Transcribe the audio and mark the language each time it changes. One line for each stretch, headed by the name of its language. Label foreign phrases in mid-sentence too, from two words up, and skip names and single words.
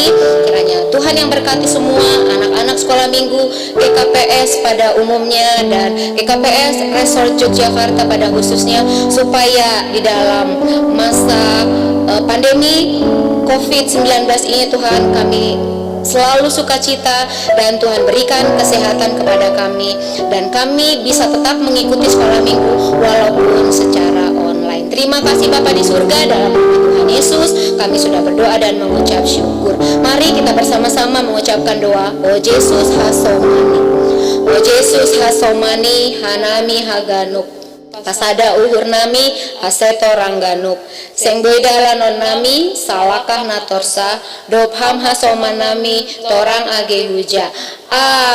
Indonesian: Kiranya Tuhan yang berkati semua anak-anak sekolah minggu GKPS pada umumnya dan GKPS Resort Yogyakarta pada khususnya, supaya di dalam masa pandemi COVID-19 ini Tuhan kami selalu sukacita dan Tuhan berikan kesehatan kepada kami dan kami bisa tetap mengikuti sekolah minggu walaupun secara online. Terima kasih Bapa di surga, dalam nama Tuhan Yesus kami sudah berdoa dan mengucap syukur. Mari kita bersama-sama mengucapkan doa.
Batak Simalungun: O Yesus hasomani, O Yesus hasomani hanami haganuk, pasada uhur nami haseto rangganuk, seng boidalan nami salakah natorsa, dobham hasomanami torang age huja.